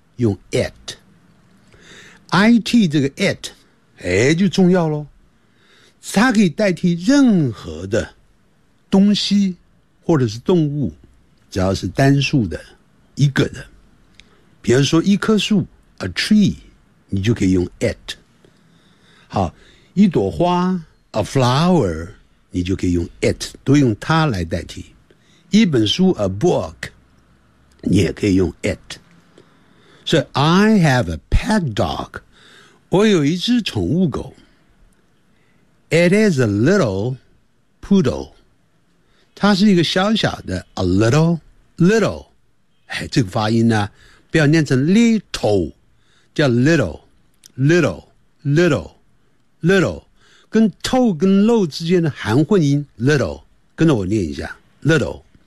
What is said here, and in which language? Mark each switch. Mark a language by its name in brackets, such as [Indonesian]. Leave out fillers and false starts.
[Chinese] 用 it IT 这个 it 就重要咯，它可以代替任何的东西或者是动物，只要是单数的一个的，比如说一棵树 a tree, 你就可以用 it。好，一朵花 a flower, 你就可以用 it, 都用它来代替。一本书 a book, 你也可以用 it。所以 [English] I have a pet dog, [Chinese] 我有一只宠物狗。 [English] It is a little poodle. [Chinese] 它是一个小小的 a little, little. 哎，这个发音呢，不要念成 little, 叫 little, little, little, little. 跟 to 跟 low 之间的含混音 little, 跟着我念一下 little.